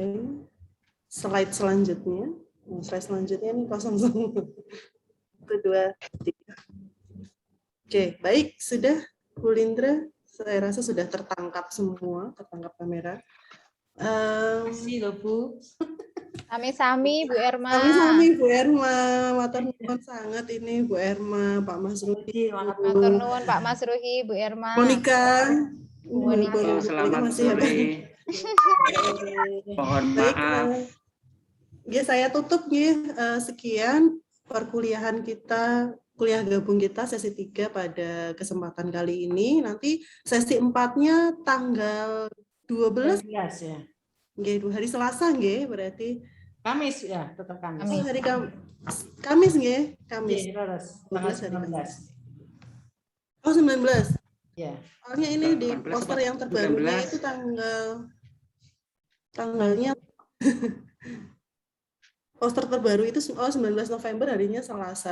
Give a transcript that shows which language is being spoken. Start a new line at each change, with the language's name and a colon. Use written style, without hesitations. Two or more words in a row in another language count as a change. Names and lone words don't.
Indonesian: Slide selanjutnya. Slide selanjutnya ini kosong semua. 1, 2, 3. Oke, baik. Sudah, Bu Lindra. Saya rasa sudah tertangkap semua, tertangkap kamera. Kasih loh Bu.
Javanese: Sami-sami Bu Erma. Sami-sami Bu Erma, matur nuwun
Indonesian: sangat ini
Javanese: Bu Erma, Pak Mas Ruhi,
Indonesian: Jadi, makasih.
Javanese: Matur nuwun Pak Mas Ruhi, Bu Erma.
Indonesian: Monika. Bu Monika. Oh, selamat sore. Mohon Baik, maaf. ya saya tutup ya. Sekian perkuliahan kita, kuliah gabung kita sesi 3 pada kesempatan kali ini. Nanti sesi 4-nya tanggal 12 ya. nggih, hari Selasa nggih, berarti Kamis ya, tetap Kamis. oh, hari Kamis nggih, Kamis. Iya, terus tanggal 12 hari 19. Oh, 19. Ya. Soalnya ini di 18 poster apa? yang terbarunya 19. itu tanggalnya poster terbaru itu 19 November, harinya Selasa.